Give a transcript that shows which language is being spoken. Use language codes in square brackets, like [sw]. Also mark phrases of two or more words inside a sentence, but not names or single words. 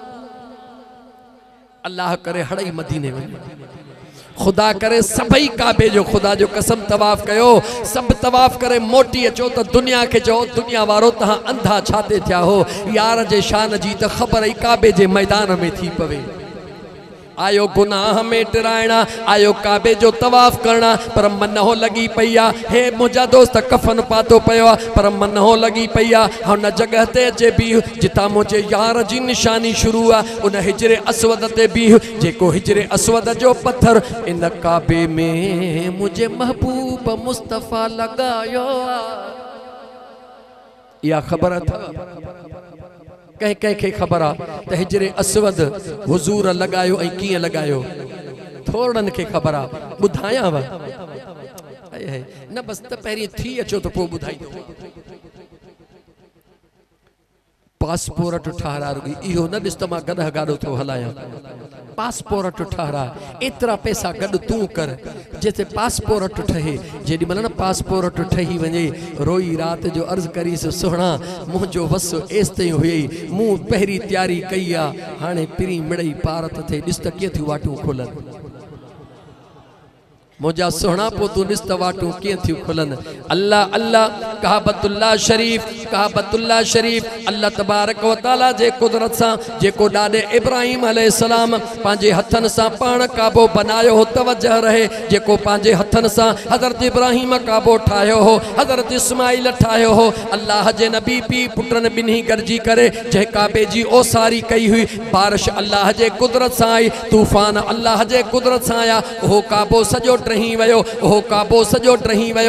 [sd] अल्लाह करे हड़ई मदीने में खुदा करे सभई काबे जो खुदा जो कसम तवाफ़ कयो, सब तवाफ़ करे मोटी अचो तो दुनिया के चओ दुनिया वारो तहां अंधा छाते थिया हो। यार जे शान जी त ख़बर ई काबे जे मैदान में थी पवे। आयो गुनाह में टिराइणा, आयो काबे जो तवाफ़ करना, पर मन हो लगी पई आ। हे मुंहिंजा दोस्त कफन पातो पियो आहे, पर मन हो लगी पई आहे हुन जगह ते अचे बीह जितां मुंहिंजे यार जी निशानी शुरू आहे। उन हिजरे असवद ते बीह जेको हिजरे असवद जो पत्थर इन काबे में मुंहिंजे महबूब मुस्तफ़ा लगायो आहे। इहा ख़बर अथव? कहीं कहीं के खबर आ त हिजरे असवद हुजूर लगायो ऐं कीअं लगायो, थोड़न के खबर आ। ॿुधायांव न बस त पहिरीं थी अचो त पोइ ॿुधाईंदो। पासपोर्ट ठाहरा रुगी इहो न ॾिस त मां गॾ गाॾो थो हलायां। पासपोर्ट ठाहरा, एतिरा पैसा गॾु तूं कर जिते पासपोर्ट ठहे। जेॾी महिल न पासपोर्ट ठही वञे रोई राति जो अर्ज़ु करीसि सुहिणा मुंहिंजो वस एसि ताईं हुई, मूं पहिरीं तयारी कई आहे, हाणे पिरी मिड़ई पार त थिए, ॾिस त कीअं थियूं वाटूं खुलनि। मुझा सोहना पो तू ॾिस त वाटूं कीअं थियूं खुलनि। अल्लाह अल्लाह काबतुल्लाह शरीफ़, काबतुल्लाह शरीफ़ [ar] الله تبارك وتعالى [sd] जे कुदरत सां जेको ॾाॾे इब्राहिम अलैहिस्सलाम पंहिंजे हथनि सां पाण काबो बनायो हो, तवजह रहे जेको पंहिंजे हथनि सां हज़रत इब्राहिम काबो ठाहियो हो, हज़रत इस्माइल ठाहियो हो। अल्लाह जे नबी पी पुटनि ॿिन्ही गॾिजी करे जंहिं काबे जी ओसारी कई हुई, बारिश अल्लाह जे कुदरत सां आई, तूफ़ान अल्लाह जे कुदरत सां आया, उहो काबो सॼो रही वयो, ओहो काबो सॼो रही वयो।